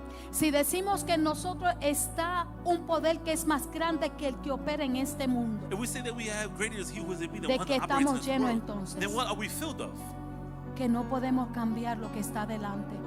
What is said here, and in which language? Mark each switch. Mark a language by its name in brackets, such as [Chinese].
[Spanish] Si decimos que en nosotros está un poder que es más grande que el que opera en este mundo, [English] If we say that we have greater is He who is in me than [Spanish] ¿de [English] one [Spanish] qué [English] that operates in [Spanish] estamos [English] this [Spanish] llenos [English] world, [Spanish] entonces? [English] then what are we filled of? [Spanish] que no podemos cambiar lo que está delante.